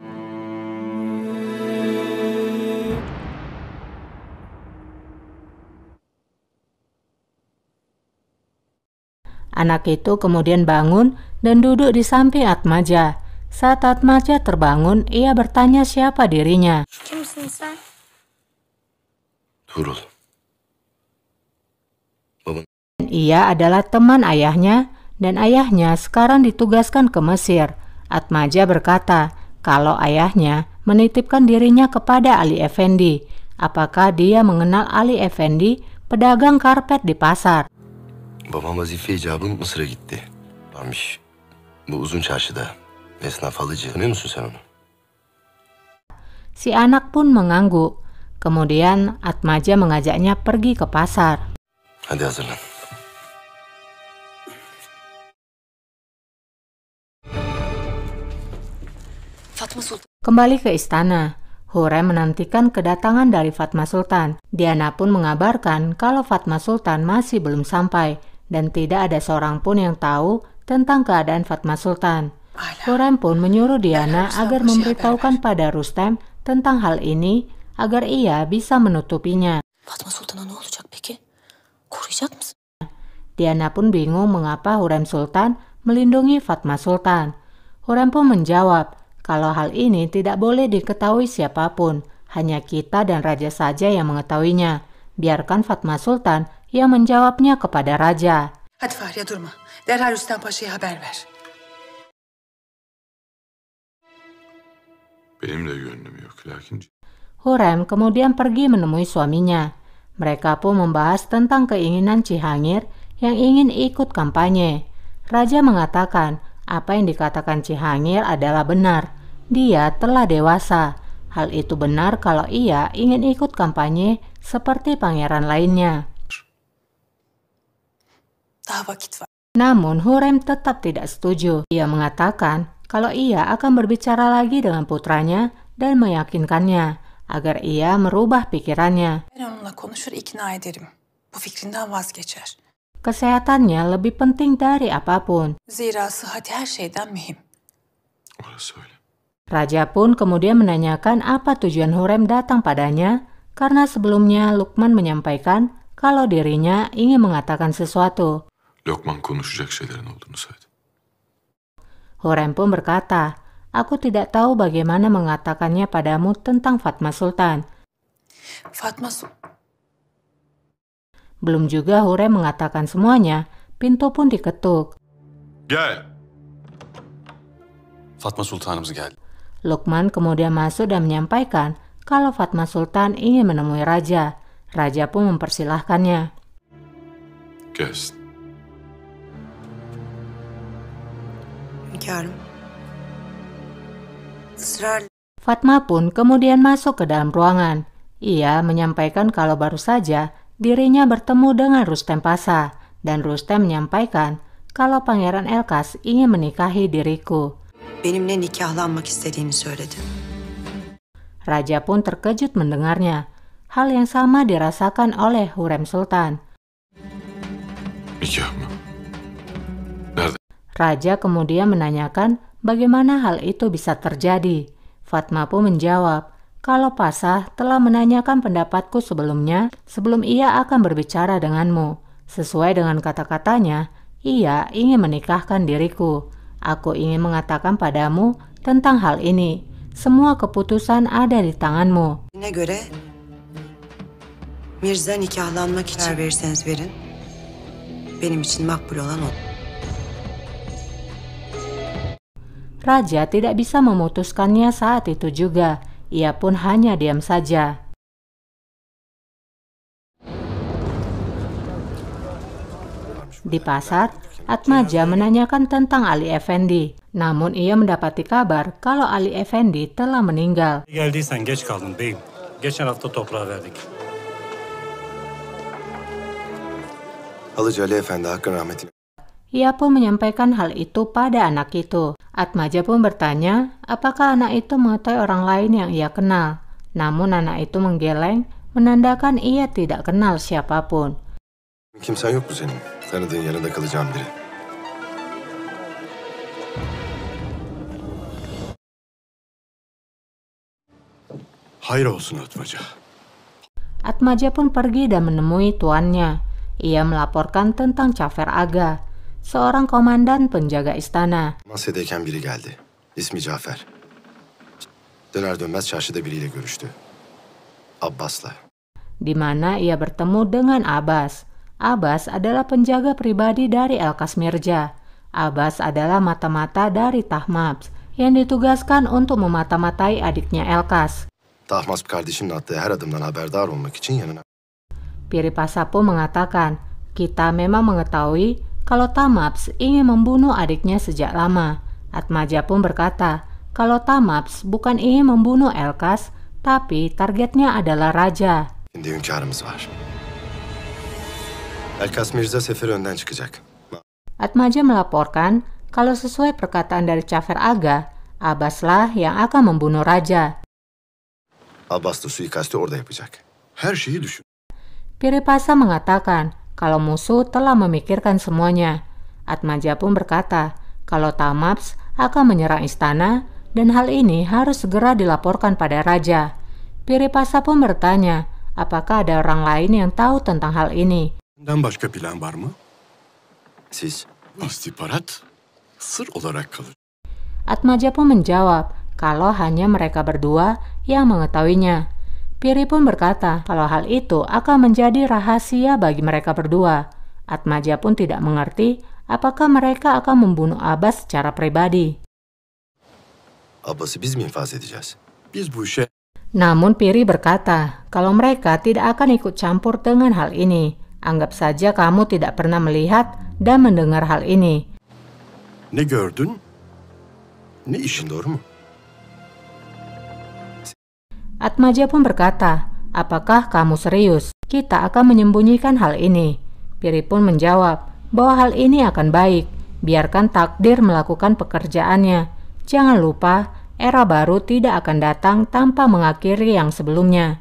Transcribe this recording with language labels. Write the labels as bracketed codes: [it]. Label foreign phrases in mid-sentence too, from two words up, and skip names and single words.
[id] Anak itu kemudian bangun dan duduk di samping Atmaja. Saat Atmaja terbangun, ia bertanya siapa dirinya. [tr] Kimsin sen? Tuğrul. Baban [id] Ia adalah teman ayahnya dan ayahnya sekarang ditugaskan ke Mesir. Atmaja berkata kalau ayahnya menitipkan dirinya kepada Ali Efendi. Apakah dia mengenal Ali Efendi, pedagang karpet di pasar? [tr] babam vazife icabı Mısır'a gitti. Varmış. Bu uzun çarşıda. Esnaf alıcı. Tanıyor musun sen onu? [id] Si anak pun mengangguk. Kemudian Atmaja mengajaknya pergi ke pasar. [tr] Hadi hazırlan. Fatma Sultan. [id] Kembali ke istana, Hurrem menantikan kedatangan dari Fatma Sultan. Diana pun mengabarkan kalau Fatma Sultan masih belum sampai dan tidak ada seorang pun yang tahu tentang keadaan Fatma Sultan. Hurrem pun menyuruh Diana agar memberitahukan pada Rustem tentang hal ini agar ia bisa menutupinya. [tr] Fatma Sultan'a ne olacak peki? Koruyacak mısın? [id] Diana pun bingung mengapa Hurrem Sultan melindungi Fatma Sultan. Hurrem pun menjawab kalau hal ini tidak boleh diketahui siapapun, hanya kita dan raja saja yang mengetahuinya. Biarkan Fatma Sultan yang menjawabnya kepada raja. [tr] Hadi Fahriye durma. Derhal Rüstem Paşa'ya haber ver. Benim de gönlüm yok lakin [id] Hurrem kemudian pergi menemui suaminya. Mereka pun membahas tentang keinginan Cihangir yang ingin ikut kampanye. Raja mengatakan apa yang dikatakan Cihangir adalah benar. Dia telah dewasa. Hal itu benar kalau ia ingin ikut kampanye seperti pangeran lainnya. [tr] Daha vakit var. [id] Namun Hurrem tetap tidak setuju. Ia mengatakan kalau ia akan berbicara lagi dengan putranya dan meyakinkannya agar ia merubah pikirannya. [tr] Ben onunla konuşur ikna ederim. Bu fikrinden vazgeçer. [id] Kesehatannya lebih penting dari apapun. [tr] Zira sıhhati her şeyden mühim. orası öyle. [id] Raja pun kemudian menanyakan apa tujuan Hurrem datang padanya karena sebelumnya Lukman menyampaikan kalau dirinya ingin mengatakan sesuatu. [tr] Lokman konuşacak şeylerin olduğunu söyledi. [id] Hurrem pun berkata, aku tidak tahu bagaimana mengatakannya padamu tentang Fatma Sultan. Fatma Sultan. Belum juga Hurrem mengatakan semuanya, pintu pun diketuk. [tr] Gel. Fatma Sultanımız geldi. [id] Lukman kemudian masuk dan menyampaikan kalau Fatma Sultan ingin menemui Raja. Raja pun mempersilahkannya. [tr] Gelsin. Hünkârım. Israr. [id] Fatma pun kemudian masuk ke dalam ruangan. Ia menyampaikan kalau baru saja dirinya bertemu dengan Rustem Pasha dan Rustem menyampaikan kalau Pangeran Elkas ingin menikahi diriku. [tr] Benimle nikahlanmak istediğini söyledi. [id] Raja pun terkejut mendengarnya. Hal yang sama dirasakan oleh Hurrem Sultan. [tr] Nikah mı? Nerede? [id] Raja kemudian menanyakan bagaimana hal itu bisa terjadi. Fatma pun menjawab kalau Pasha telah menanyakan pendapatku sebelumnya sebelum ia akan berbicara denganmu. Sesuai dengan kata-katanya, ia ingin menikahkan diriku. Aku ingin mengatakan padamu tentang hal ini. Semua keputusan ada di tanganmu. [tr] Ne göre Mirza nikahlanmak için karar verirseniz verin. Benim için makbul olan o. [id] Raja tidak bisa memutuskannya saat itu juga. Ia pun hanya diam saja. Di pasar, Atmaja menanyakan tentang Ali Efendi. Namun ia mendapati kabar kalau Ali Efendi telah meninggal. [tr] Geldiysen geç kaldın beyim. Geçen hafta toprağı verdik. Alıcı Ali Efendi hakkın rahmetine. [id] Ia pun menyampaikan hal itu pada anak itu. Atmaja pun bertanya apakah anak itu mengetahui orang lain yang ia kenal. Namun anak itu menggeleng, menandakan ia tidak kenal siapapun. [tr] Kimsen yok mu senin? Tanıdığın yanında kalacağım biri. Hayır olsun Atmaca. [id] Atmaja pun pergi dan menemui tuannya. Ia melaporkan tentang Cafer Aga, seorang komandan penjaga istana. [tr] Masya'dayken biri geldi. İsmi Cafer. Döner dönmez çarşıda biriyle görüştü. Abbas'la. [id] Di mana ia bertemu dengan Abbas. Abbas adalah penjaga pribadi dari Elkas Mirza. Abbas adalah mata-mata dari Tahmaps yang ditugaskan untuk memata-matai adiknya Elkas. [tr] Tahmas kardeşinin attığı her adımdan haberdar olmak için yanına. [id] Piripasa pun mengatakan, kita memang mengetahui kalau Tahmaps ingin membunuh adiknya sejak lama. Atmaja pun berkata, kalau Tahmaps bukan ingin membunuh Elkas, tapi targetnya adalah raja. [tr] Şimdi hünkârımız var. Elkas Mirza seferi önden çıkacak. [id] Atmaja melaporkan kalau sesuai perkataan dari Cafer Aga, Abbaslah yang akan membunuh raja. [tr] Abbas da suikasti orada yapacak. Her şeyi düşün. [id] Piripasa mengatakan kalau musuh telah memikirkan semuanya. Atmaja pun berkata kalau Tahmaps akan menyerang istana dan hal ini harus segera dilaporkan pada raja. Piripasa pun bertanya, apakah ada orang lain yang tahu tentang hal ini? [tr] Bundan başka plan var mı? Siz? Bu istihbarat sır olarak kalır. [id] Atmaja pun menjawab kalau hanya mereka berdua yang mengetahuinya. Piri pun berkata kalau hal itu akan menjadi rahasia bagi mereka berdua. Atmaja pun tidak mengerti apakah mereka akan membunuh Abbas secara pribadi. [tr] Abbas'ı biz mi infaz edeceğiz? Biz bu işe [id] Namun Piri berkata kalau mereka tidak akan ikut campur dengan hal ini. Anggap saja kamu tidak pernah melihat dan mendengar hal ini. [tr] ne gördün ne işin, doğru mu? [id] Atmaja pun berkata, apakah kamu serius? Kita akan menyembunyikan hal ini. Piri pun menjawab bahwa hal ini akan baik. Biarkan takdir melakukan pekerjaannya. Jangan lupa, era baru tidak akan datang tanpa mengakhiri yang sebelumnya.